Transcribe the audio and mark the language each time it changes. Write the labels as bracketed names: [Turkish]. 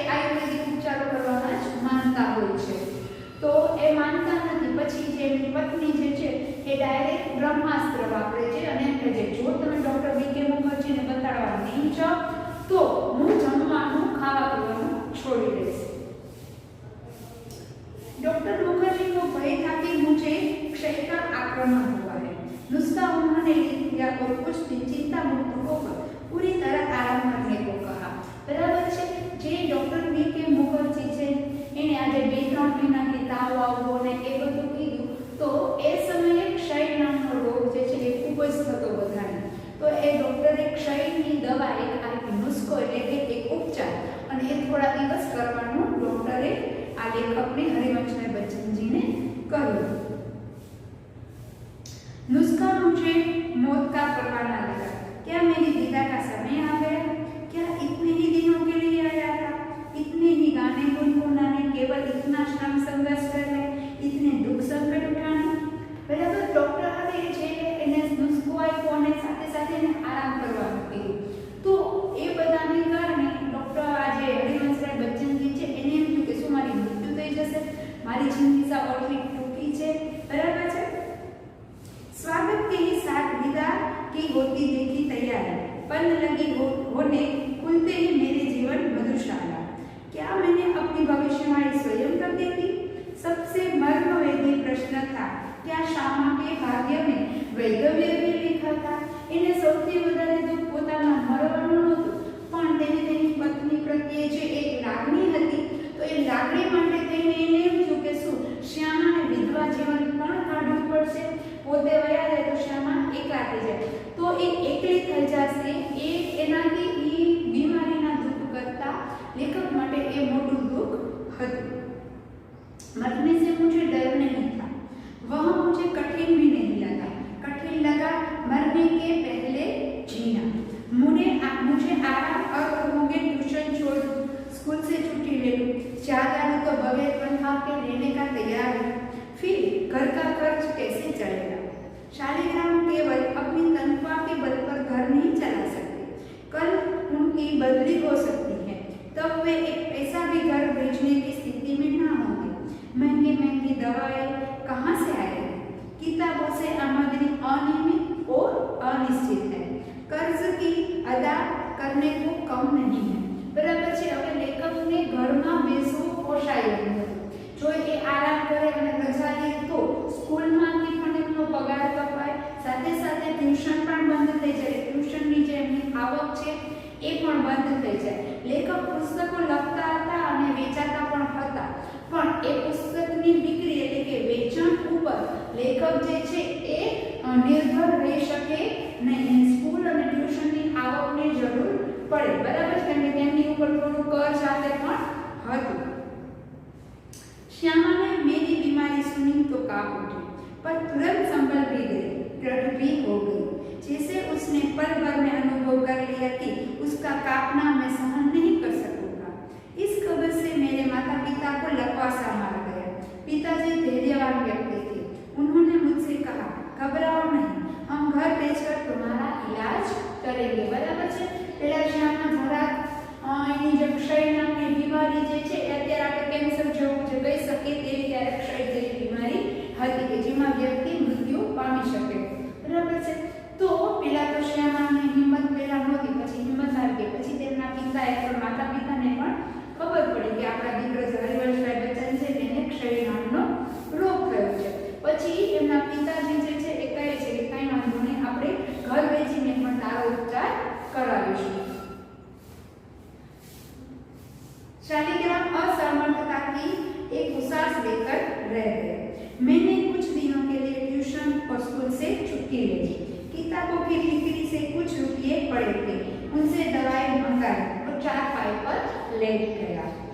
[Gujarati] આયુર્વેદિક ઉપચારો કરવાના જ માનતા હોય છે, તો એ માનતા નથી। પછી જે એમની પત્ની જે છે એ ડાયરેક્ટ બ્રહ્માસ્ત્ર વાપરે છે અને એમ કહે છે જો તમે ડોક્ટર B.K. મુખર્જીને બતાડવા નહીં જાઓ તો હું જમવાનું ખાવા પીવાનું [Hindi] छोड़ दीजिए। डॉक्टर मुखर्जी को भय था कि मुझे क्षय का आक्रमण हुआ है। नुस्खा उन्होंने लिख दिया और कुछ दिन चिंता मुक्त होकर पूरी तरह आराम करने को कहा। बराबर है। जे डॉक्टर B.K. [Gujarati] मुखर्जी છે એને આજે 2-3 મહિનાથી તાવ આવવો ને એ બધું કીધું, તો એ સમયે ક્ષય નામનો રોગ જે છે એ ખૂબ જ થતો બધાને। તો એ ડોક્ટરે ક્ષયની દવા એક આપી, નુસ્ખો એટલે કે એક ઉપચાર, અને એ થોડા દિવસ કરવાનું ડોક્ટરે આ લેખકને હરિવંશરાય બચ્ચનજીને કહ્યું। [Hindi] नुस्खा मुझे मौत का परवाना लगा। क्या मेरी विदा का समय आ गया? क्या इतने ही दिनों के लिए आया था? इतने ही गाने गुनगुनाने, केवल इतना श्रम संघर्ष करने, इतने दुख संकट उठाने? बराबर। [Gujarati] डॉक्टर हरे जे એને નુસ્ખો આપ્યો અને સાથે સાથે એને આરામ કરવાનું કહ્યું, તો એ બધાને કારણે ડોક્ટર આજે હરિવંશરાય બચ્ચનજી છે એને એમ થયું કે શું મારી મૃત્યુ થઈ જશે, મારી જિંદગી સાવ આટલી ટૂંકી છે। બરાબર છે। [Hindi] स्वागत के ही साथ विदा की होती देखी तैयारी, पन लगी होने खुलते ही मेरे जीवन मधुशाला। क्या मैंने अपनी भविष्यवाणी स्वयं कर दी थी? सबसे मर्मवेदी प्रश्न था क्या श्यामा के भाग्य में वैधव्य भी लिखा था। [Gujarati] એને સૌથી વધારે દુઃખ પોતાના મરવાનું નહોતું, પણ તેને તેની પત્ની પ્રત્યે જે એક લાગણી હતી, તો એ લાગણી માટે થઈને એને એમ થયું કે શું શ્યામાને વિધવા જીવન પણ કાઢવું પડશે, પોતે વયા જાય તો શ્યામા એકલા થઈ જાય, તો એ એકલી થઈ જશે, એ એનાથી એ બીમારીના દુઃખ કરતા લેખક માટે એ મોટું દુઃખ હતું। [Hindi] मरने से मुझे डर नहीं था, वह मुझे कठिन भी नहीं लगा। कठिन लगा मरने के पहले जीना। मुझे आराम और होंगे, ट्यूशन छोड़ दूं, स्कूल से छुट्टी ले लूं, ज्यादा तो बगैर तनख्वाह के लेने का तैयार हूं, फिर घर का खर्च कैसे चलेगा। शालिग्राम केवल अपनी तनख्वाह के बल पर घर नहीं चला सकते, कल उनकी बदली हो सकती है, तब वे एक पैसा भी घर भेजने की स्थिति में ना होंगे। महंगी महंगी दवाएं कहाँ से आएगी, किताबों से आमदनी अनियमित और अनिश्चित है, कर्ज की अदा करने को कम नहीं है। बराबर है। [Gujarati] હવે લેખકને ઘરમાં બેસવું પોષાય એમ હતું, જો એ આરામ કરે અને રજા લે તો સ્કૂલમાંથી પણ એમનો પગાર કપાય, સાથે સાથે ટ્યુશન પણ બંધ થઈ જાય, ટ્યુશનની જે એમની આવક છે એ પણ બંધ થઈ જાય। લેખક પુસ્તકો લખતા હતા અને વેચાતા પણ હતા, પણ એ પુસ્તકની बिक्री એટલે કે વેચાણ ઉપર લેખક જે છે એ નિર્ભર રહી શકે નહીં। સ્કૂલ અને ટ્યુશનની આવકની જરૂર પડે, બરાબર છે, કે તેમની ઉપર થોડું કર્જ સાથે પણ હતું। [Hindi] श्यामा ने मेरी बीमारी सुनी तो कांप उठी, पर तुरंत संभल भी गई, दृढ़ भी हो गई, जैसे उसने पल भर में अनुभव कर लिया कि उसका कांपना मैं सहन नहीं कर सकूंगा। इस खबर से मेरे माता पिता को लकवासा मार गया। पिताजी धैर्यवान व्यक्ति थे, उन्होंने मुझसे कहा, घबराओ नहीं, हम घर भेजकर तुम्हारा इलाज करेंगे। बराबर है। [Gujarati] पेला श्यामा जरा એની જે ક્ષય નામની બીમારી જે છે એ અત્યારે આપણે કેન્સર જેવું જે કહી શકીએ તેવી ત્યારે ક્ષય જેવી બીમારી હતી કે જેમાં વ્યક્તિ મૃત્યુ પામી શકે, બરાબર છે। તો પેલા તો શ્યામાની હિંમત પેલા નહોતી, પછી હિંમત આવી ગઈ, પછી તેમના પિતાએ પણ માતા પિતાને પણ ખબર પડી કે આપણા દીકરો હરિવંશભાઈ બચ્ચન છે તેને ક્ષય નામનો રોગ થયો છે। પછી એમના પિતાજી જે છે એ કહે છે કે કાંઈ વાંધો નહીં, આપણે ઘર વેચીને પણ તારો ઉપચાર કરાવીશું। [Hindi] शालिग्राम असमर्थता की एक उसास लेकर रह गए। मैंने कुछ दिनों के लिए ट्यूशन और स्कूल से छुट्टी ले ली। किताबों की बिक्री से कुछ रुपये पड़े थे, उनसे दवाई मंगाई और चारपाई पर लेट गया।